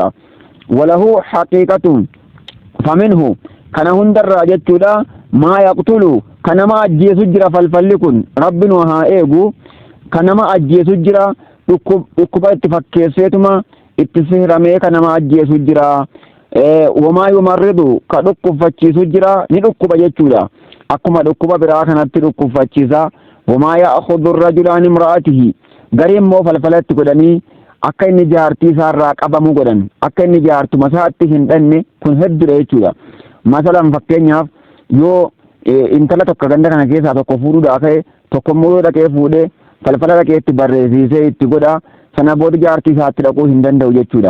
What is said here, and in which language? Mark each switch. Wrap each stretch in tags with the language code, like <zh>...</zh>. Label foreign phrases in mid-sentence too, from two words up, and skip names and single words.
<ar>وله حقيقة فمنه</ar> <om>kana hundarraa jechuudha</om> <ar>ما يقتل</ar> <om>kanama ajjeesu jira falfalli kun rabbi nu haa eegu. Kanama ajjeesu jira dhukkuba itti fakkeesseetuma itti sihramee kanama ajjeesu jira.</om> <ar>وما يمرض</ar> <om>ka dhukkubfachiisu jira ni dhukkuba jechuudha. Akkuma dhukkuba biraa kanatti dhukkubfachiisa.</om> <ar>وما يأخذ الرجل عن امرأته غريم مو فلفلت</ar> <om>godhanii akka inni jaartii isaarraa qabamu godhan akka inni jaartu masaatti hin dhanne kun hedduudha jechuudha. Masalan fakkeenyaaf yoo intala tokko ganda kana keessaa tokko fuudhuudhaa ka'e tokko immoo dhaqee fuudhee falfala dhaqee itti barreessisee itti godha sana booda jaartii isaatti dhaquu hin danda'u jechuudha.</om>